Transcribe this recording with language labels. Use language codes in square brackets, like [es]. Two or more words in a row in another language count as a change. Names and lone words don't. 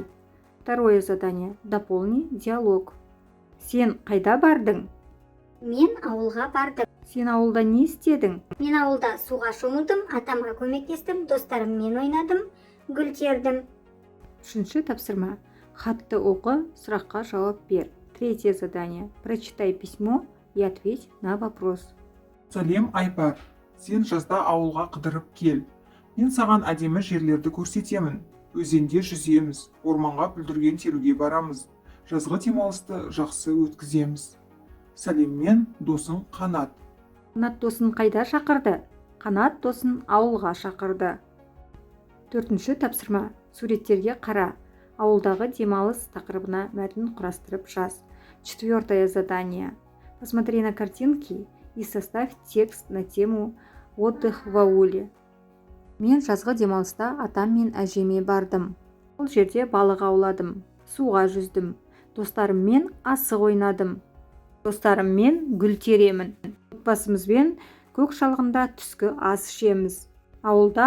[ru] Второе задание. Дополни диалог. [kk] Сен қайда бардың? Мен ауылға бардым. Сен ауылда не істедің? Мен ауылда суға шомылдым, атамға көмектестім, достарыммен ойнадым, гүл тердім. Үшінші тапсырма. Хатты оқы, сұраққа жауап бер. [ru] Третье задание. Прочитай письмо и ответь на вопрос. [kk] Сәлем Айпар, сен жазда ауылға қыдырып кел. Мен саған әдемі жерлерді көрсетемін. Өзенде жүземіз, орманға бүлдірген теруге барамыз. Жазғы демалысты жақсы өткіземіз. Сәлеммен досың Қанат. Қанат досын қайда шақырды? Қанат досын ауылға шақырды. Төртінші тапсырма. Суреттерге қара. Ауылдағы демалыс тақырыбына мәтін құрастырып жаз. [ru] Четвертое задание. Посмотри на картинки и составь текст на тему «Отдых в ауле». [kk] Мен жазғы демалыста атам мен әжеме бардым. Ол жерде балық ауладым, суға жүздім. Достарыммен асық ойнадым. Достарыммен гүл теремін. Отбасымызбен көк шалғында түскі ас ішеміз.